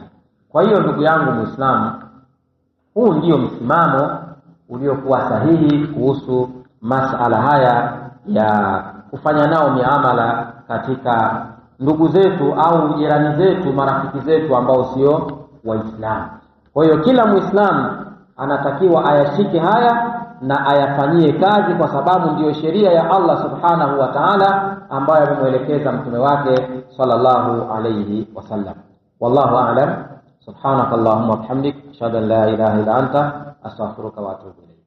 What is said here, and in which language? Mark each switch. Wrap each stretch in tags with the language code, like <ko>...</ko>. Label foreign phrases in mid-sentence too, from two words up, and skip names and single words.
<sw>Kwa hiyo ndugu yangu Muislamu, huu ndio msimamo uliokuwa sahihi kuhusu masala haya ya kufanya nao miamala katika ndugu zetu au jirani zetu, marafiki zetu ambao sio Waislamu. Kwa hiyo kila Muislamu anatakiwa ayashike haya na ayafanyie kazi, kwa sababu ndiyo sheria ya Allah</sw> <ar>سبحانه وتعالى</ar> <sw>ambayo amemuelekeza mtume wake</sw> <ar>صلى الله عليه وسلم. والله أعلم. سبحانك اللهم وبحمدك، أشهد أن لا إله إلا أنت، أستغفرك وأتوب</ar>